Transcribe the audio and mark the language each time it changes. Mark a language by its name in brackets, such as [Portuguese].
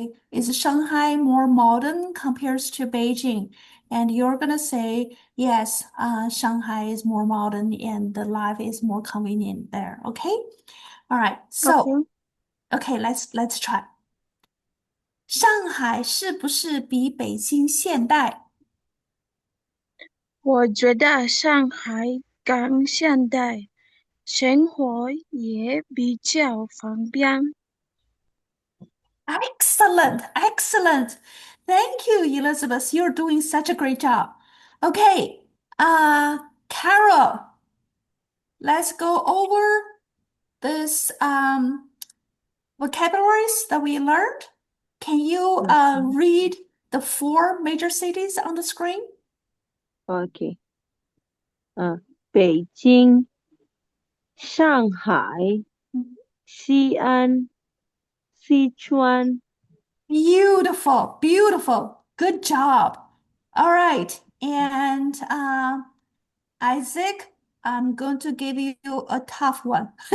[English] Is Shanghai more modern compared to Beijing? And you're gonna say, yes, Shanghai is more modern and the life is more convenient there. Okay? All right. So, okay, let's try. [Chinese] 上海是不是比北京现代？我觉得上海更现代，生活也比较方便。 [English] Excellent, excellent. Thank you, Elizabeth. You're doing such a great job. Okay, Carol, let's go over this vocabularies that we learned. Can you read the four major cities on the screen? [Chinese] OK，北京、上海、西安、西川。 [English] Beautiful, beautiful. Good job. All right. And Isaac, I'm going to give you a tough one.